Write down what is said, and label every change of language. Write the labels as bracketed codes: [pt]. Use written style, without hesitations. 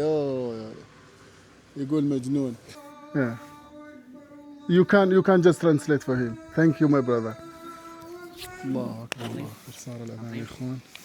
[en] Oh [ar] يقول مجنون. [en] Yeah. You can just translate for him. Thank you my brother. [ar] الله أكبر الله أكبر. صار الأمان يا إخوان.